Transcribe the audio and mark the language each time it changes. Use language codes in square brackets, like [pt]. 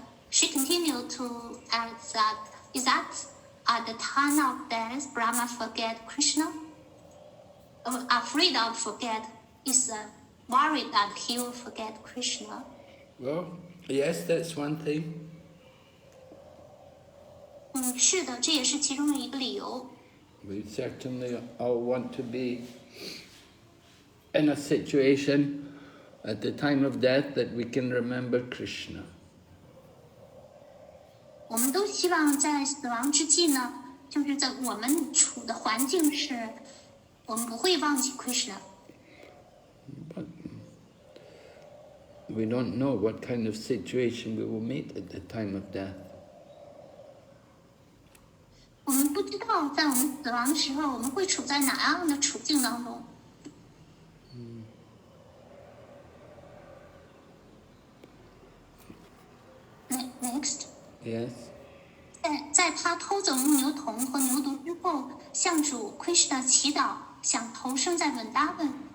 [en] She continued to ask that, is that at the time of death, Brahma forget Krishna? Afraid of forget is worried that he will forget Krishna. Well, yes, that's one thing. [zh] 是的，这也是其中的一个理由。 [en] We certainly all want to be in a situation at the time of death that we can remember Krishna. [zh] 我们都希望在死亡之际呢，就是在我们处的环境是，我们不会忘记 Krishna。 [en] But we don't know what kind of situation we will meet at the time of death. [zh] 我们不知道在我们死亡的时候，我们会处在哪样的处境当中。 [en] Next. Yes. [zh] 在他偷走牧牛童和牛犊之后，向主 Krishna 祈祷，想投生在文达文。